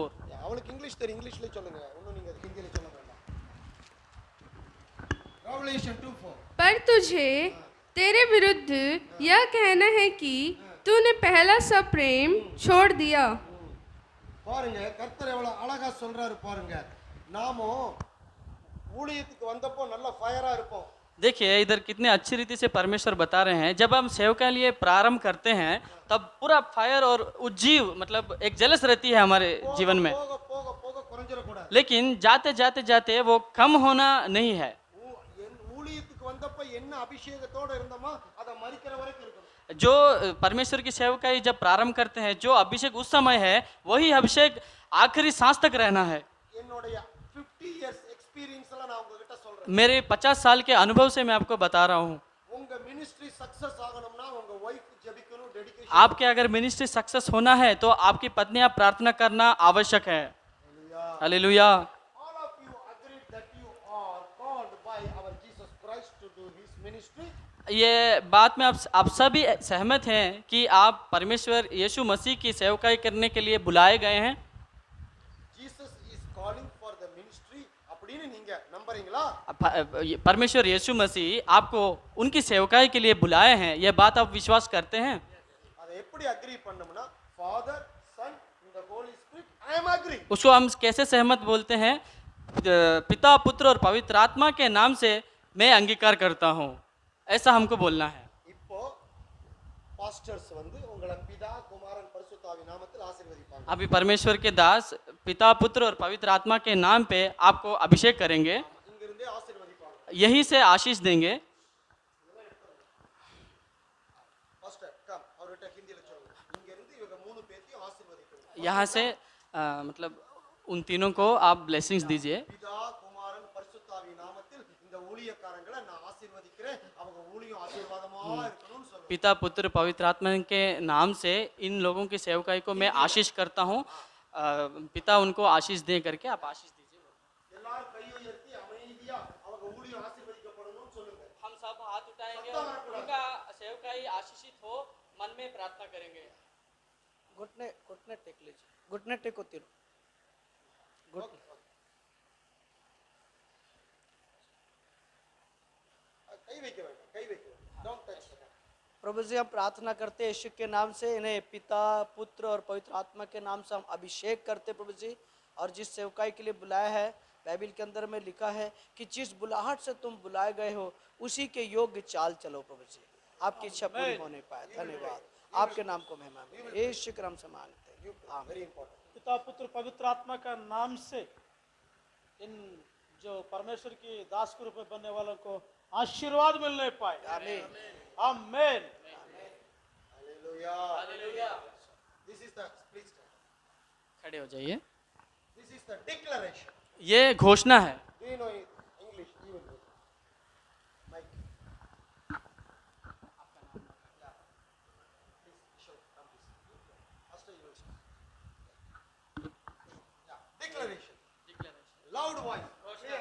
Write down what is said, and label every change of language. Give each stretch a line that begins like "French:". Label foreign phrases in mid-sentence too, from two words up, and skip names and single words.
Tamil: அவளுக்கு இங்கிலீஷ் தெரியும், இங்கிலீஷ்ல சொல்லுங்க. இன்னும் நீங்க ஹிந்தியில சொல்ல வேண்டாம். ரெவலேஷன் 2:4.
Hindi: पर तुझे तेरे विरुद्ध यह कहना है कि तूने पहला सा प्रेम छोड़ दिया।
Tamil: பாருங்க, கர்த்தர் எவ்வளவு அழகா சொல்றாரு பாருங்க. நாமோ ஊழியத்துக்கு வந்தப்போ நல்ல ஃபயரா இருப்போம்.
Hindi: देखिए इधर कितने अच्छी रीति से परमेश्वर बता रहे हैं, जब हम सेवा के लिए प्रारंभ करते हैं तब पूरा फायर और उज्जीव मतलब एक जलस रहती है हमारे जीवन में,
Tamil: போக போக போக குறைஞ்சிடக்கூடாது.
Hindi: लेकिन जाते जाते जाते वो कम होना नहीं है।
Tamil: ஊழியத்துக்கு வந்தப்ப என்ன அபிஷேகத்தோட இருந்தோமோ அதை மரிக்கிற வரைக்கும் இருக்கணும்.
Hindi: जो परमेश्वर की सेवकाई जब प्रारंभ करते हैं, जो अभिषेक उस समय है वही अभिषेक आखिरी सांस तक रहना है।
Tamil: என்னுடைய 50
English: years experience
Tamil: நான் உங்ககிட்ட சொல்றேன்.
Hindi: मेरे 50 साल के अनुभव से मैं आपको बता रहा हूँ,
Tamil: உங்க
English: ministry success
Tamil: ஆகணும்னா உங்க வைஃப் ஜெபிக்கணும், டெடிகேஷன்.
Hindi: आपके अगर
English: ministry success
Hindi: होना है तो आपकी पत्नियां प्रार्थना करना आवश्यक है। हालेलुया।
English: All of you agreed that you are called by our Jesus Christ to do his ministry.
Hindi: ये बात में आप सभी सहमत हैं कि आप परमेश्वर यीशु मसीह की सेवकाई करने के लिए बुलाए गए हैं।
English: Jesus is calling for the ministry
Tamil: அப்படின்னு நீங்க நம்புறீங்களா?
Hindi: परमेश्वर यीशु मसीह आपको उनकी सेवकाई के लिए बुलाए हैं, यह बात आप विश्वास करते हैं?
Tamil: அதை எப்படி அக்ரி பண்ணோம்னா
English: Father Son
Tamil: இந்த
English: Holy Spirit I am agree.
Hindi: उसको हम कैसे सहमत बोलते हैं? पिता पुत्र और पवित्र आत्मा के नाम से मैं अंगीकार करता हूँ, ऐसा हमको बोलना है।
Tamil: இப்போ பாஸ்டர்ஸ் வந்து உங்களை பிதா குமாரன் பரிசுத்தாவி நாமத்தில் ஆசீர்வதிப்பாங்க.
Hindi: अभी परमेश्वर के दास पिता पुत्र और पवित्र आत्मा के नाम पे आपको अभिषेक करेंगे,
Tamil: இங்க இருந்தே ஆசீர்வதிப்பாங்க.
Hindi: यही से आशीष देंगे।
English: Pastor come
Tamil: அவர்கிட்ட ஹிந்தியில சொல்லுங்க. இங்க இருந்து இவங்க மூணு பேத்தையும் ஆசீர்வதிக்கணும்.
Hindi: यहाँ से मतलब उन तीनों को आप ब्लेसिंग्स दीजिए।
Tamil: பிதா குமாரன் பரிசுத்தாவி நாமத்தில் இந்த ஊழியக்காரங்களை நான் ஆசீர்வதிக்கிறேன். அவங்க ஊழியம் ஆசீர்வாதமா இருக்கணும்னு சொல்லுங்க.
Hindi: पिता पुत्र पवित्र आत्मा के नाम से इन लोगों की सेवकाई को मैं आशीष करता हूँ। पिता उनको आशीष दे करके आप आशीष दीजिए।
Tamil: எல்லாரும் கையை உயர்த்தி அமைதியா அவங்க ஊழியம் ஆசீர்வதிக்கப்படணும்னு சொல்லுங்க.
Hindi: हम सब हाथ उठाएंगे और उनका सेवकाई आशीषित हो, मन में प्रार्थना करेंगे। घुटने टेक लीजिए, घुटने टेको तीनों।
Tamil: கை வைக்க வேண்டாம், கை வைக்க வேண்டாம்.
English: Don't touch them.
Hindi: प्रभु जी, हम प्रार्थना करते हैं यीशु के नाम से, इन्हें पिता पुत्र और पवित्र आत्मा के नाम से हम अभिषेक करते प्रभु जी, और जिस सेवकाई के लिए बुलाया है बाइबल के अंदर में लिखा है कि जिस बुलाहट से तुम बुलाए गए हो उसी के योग्य चाल चलो प्रभु जी। आपकी इच्छा पूरी होने पाए। धन्यवाद, आपके नाम को महिमा मिले। यीशु के नाम से मांगते हैं, आमीन। पिता पुत्र पवित्र आत्मा का नाम से इन जो परमेश्वर की दास के रूप में बनने वालों को आशीर्वाद मिलने पाए। आमीन। आमीन।
English: Hallelujah. This is the, please stand.
Hindi: खड़े हो जाइए।
English: This is the declaration.
Hindi: ये घोषणा है।
English: Do you know English? You will know. Mike. Yeah. Please show. Come please. Pastor, you will show. Yeah. Declaration. Loud voice. Clear.